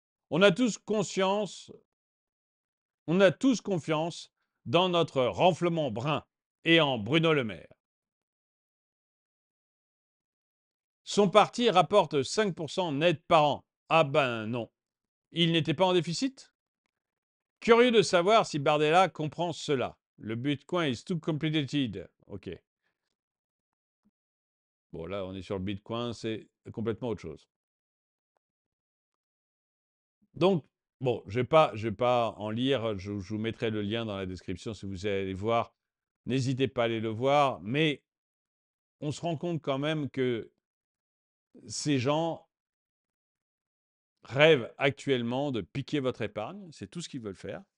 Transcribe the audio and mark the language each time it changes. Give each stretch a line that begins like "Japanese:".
French: On a tous confiance dans notre renflement brun et en Bruno Le Maire. Son parti rapporte 5% net par an. Ah ben non. Il n'était pas en déficit? Curieux de savoir si Bardella comprend cela.
English: Le Bitcoin is too complicated.
French: Ok. Bon, là, on est sur le Bitcoin, c'est complètement autre chose. Donc, bon, je vais pas en lire. Je vous mettrai le lien dans la description si vous allez voir. N'hésitez pas à aller le voir. Mais on se rend compte quand même que ces gens rêvent actuellement de piquer votre épargne. C'est tout ce qu'ils veulent faire.